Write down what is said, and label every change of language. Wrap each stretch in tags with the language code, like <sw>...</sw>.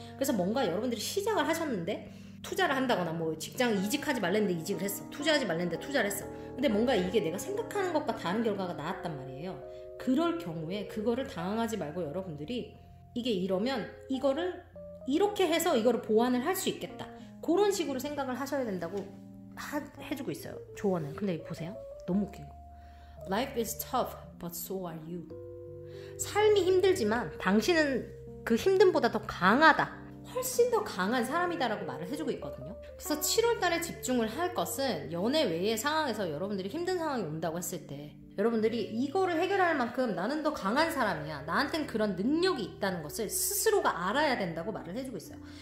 <ko>그래서 뭔가 여러분들이 시작을 하셨는데 투자를 한다거나, 뭐 직장 이직하지 말랬는데 이직을 했어, 투자하지 말랬는데 투자를 했어, 근데 뭔가 이게 내가 생각하는 것과 다른 결과가 나왔단 말이에요. 그럴 경우에 그거를 당황하지 말고, 여러분들이 이게 이러면 이거를 이렇게 해서 이거를 보완을 할 수 있겠다, 그런 식으로 생각을 하셔야 된다고 해주고 있어요, 조언을. 근데 보세요, 너무 웃긴 거.</ko> <en>Life is tough, but so are you.</en> <ko>삶이 힘들지만 당신은 그 힘듦보다 더 강하다, 훨씬 더 강한 사람이다라고 말을 해주고 있거든요. 그래서 7월 달에 집중을 할 것은 연애 외의 상황에서 여러분들이 힘든 상황이 온다고 했을 때, 여러분들이 이거를 해결할 만큼 나는 더 강한 사람이야, 나한텐 그런 능력이 있다는 것을 스스로가 알아야 된다고 말을 해주고 있어요.</ko>